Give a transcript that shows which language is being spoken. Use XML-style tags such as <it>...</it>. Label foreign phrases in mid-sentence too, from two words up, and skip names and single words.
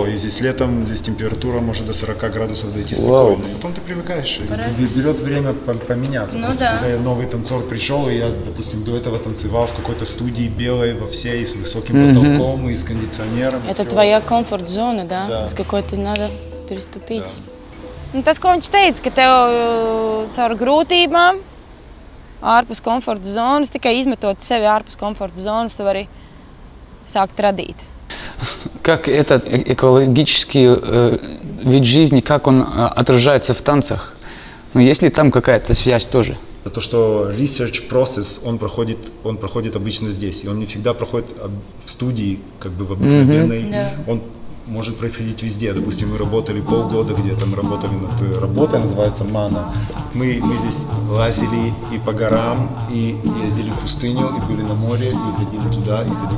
<ru>И здесь летом, здесь температура может до 40 градусов дойти спокойно. Потом ты привыкаешь, берет время поменяться. Ну, да. Когда новый танцор пришел, и я, допустим, до этого танцевал в какой-то студии белой во всей, с высоким потолком и с кондиционером. Это твоя комфорт-зона, да? Да. С какой-то надо переступить. Да.</ru> <lv>Tas, ko viņš teica, ka tev caur grūtībām, ārpus komforta zonas, tikai izmetot sevi ārpus komforta zonas, tu vari sākt radīt.</lv> <ru>Как этот экологический вид жизни, как он отражается в танцах? Ну, есть ли там какая-то связь тоже? То, что</ru> <en>research process,</en> <ru>он проходит обычно здесь, и он не всегда проходит в студии, как бы в обыкновенной. Он может происходить везде. Допустим, мы работали полгода где-то, мы работали над работой, называется «Мана». Мы здесь лазили и по горам, и ездили в пустыню, и были на море, и ходили туда, и ходили.</ru>